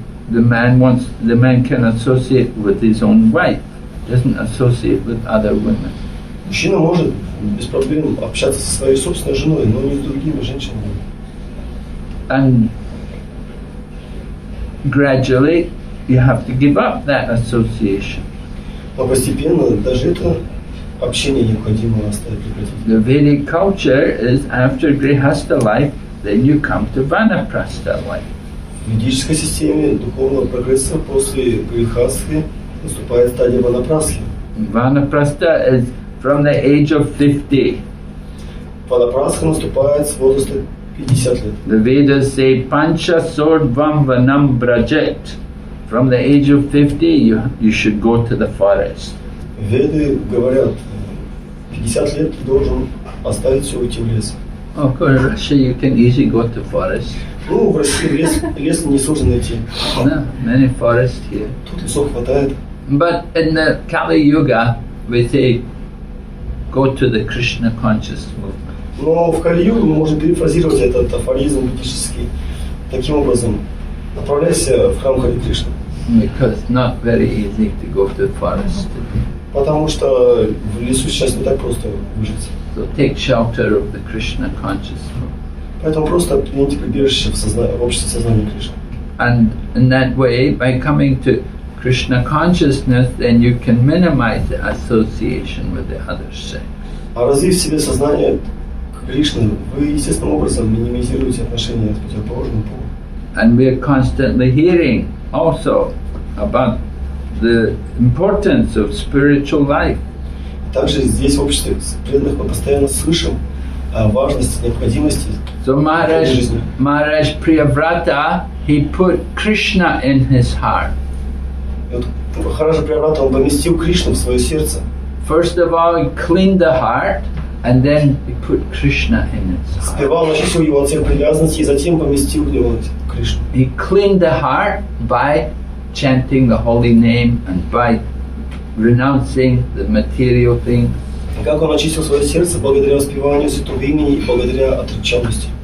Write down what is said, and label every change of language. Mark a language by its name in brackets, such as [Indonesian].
[English] The man can associate with his own wife, doesn't associate with other women. [Russian] Мужчина может без проблем общаться со своей собственной женой, но не с другими женщинами. [English] And gradually you have to give up that association. [Russian] Но постепенно даже это общение необходимо оставить, прекратить. [English] The Vedic culture is after Grihastha life, then you come to Vanaprastha life. [Russian] В ведической системе духовного прогресса после грехастхи наступает стадия ванапрастхи. [English] Vanaprastha is from the age of 50. [Russian] Ванапрастха наступает с возраста 50 лет. [English] The Vedas say [Sanskrit] Pancha Sordvam Vanam Brajet. [English] From the age of 50, you should go to the forest. [Russian] Веды говорят, 50 лет ты должен оставить все, уйти в лес. [English] Of course, in Russia you can easily go to forest. [Russian] Ну, в России лес несложно найти. [English] No, many forests here. [Russian] Тут лесов хватает. [English] But in the Kali Yuga, we say, go to the Krishna conscious movement. [Russian] Но в Кали-югу мы можем перефразировать этот афоризм ведический таким образом. Направляйся в храм Хари Кришны. [English] Because it's not very easy to go to the forest. [Russian] Потому что в лесу сейчас не так просто выжить. [English] So take shelter of the Krishna conscious movement. [Russian] Поэтому просто примите прибежище в обществе сознания Кришны. [English] And in that way, by coming to Krishna consciousness, then you can minimize the association with the other sex. [Russian] А развив в себе сознание Кришны, вы естественным образом минимизируете отношения с противоположным полом. [English] And we are constantly hearing also about the importance of spiritual life. [Russian] Также здесь в обществе преданных мы постоянно слышим о важности, необходимости [English] So Maharaj Priyavrata, he put Krishna in his heart. [Russian] И вот Махараджа Прияврата, он поместил Кришну в свое сердце. [English] First of all, he cleaned the heart, and then he put Krishna in its heart. [Russian] Сперва он очистил его от всех привязанностей и затем поместил в него Кришну. [English] He cleaned the heart by chanting the holy name and by renouncing the material things. [Russian] Как он очистил свое сердце благодаря воспеванию святого имени и благодаря отреченности.